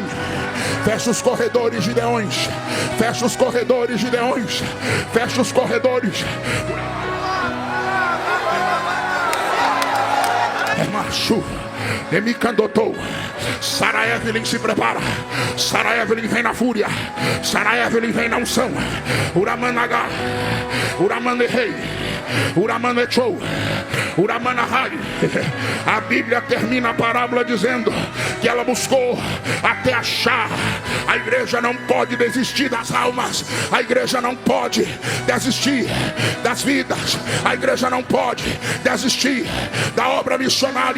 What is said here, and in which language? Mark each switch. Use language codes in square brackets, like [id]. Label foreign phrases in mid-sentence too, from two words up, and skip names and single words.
[pt] Fecha os corredores, Gideões. Fecha os corredores, Gideões. Fecha os corredores. É macho. Demicandotou. Sara Evelyn se prepara. Sara Evelyn vem na fúria. Sara Evelyn vem na unção. Uramanaga. Uramane rei. Uramane chou. Uramanahai. A Bíblia termina a parábola dizendo que ela buscou até achar. A igreja não pode desistir das almas. A igreja não pode desistir das vidas. A igreja não pode desistir da obra missionária.